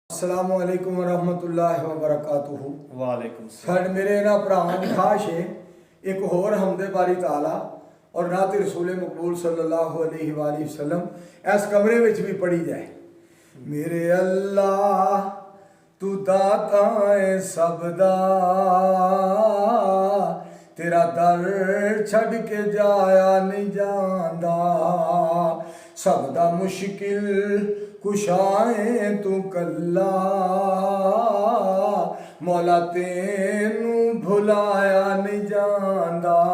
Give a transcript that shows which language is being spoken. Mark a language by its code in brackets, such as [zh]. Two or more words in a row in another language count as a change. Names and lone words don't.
[ar] السلام عليكم ورحمة الله وبركاته. वालेकुम [pa] ساڈے میرے نا بھراواں دی خواہش ہے ایک ہور حمدے باری تعالیٰ اور نعت رسول مقبول [ar] صلی اللہ علیہ وسلم [pa] اس کمرے وچ بھی پڑھی جائے. میرے اللہ تو داتا ہے سبدا، تیرا در چھڈ کے جایا نہیں جاندا، سبدا مشکل کشائے تو کلا، مولا تینوں بھلایا نہیں جاندا.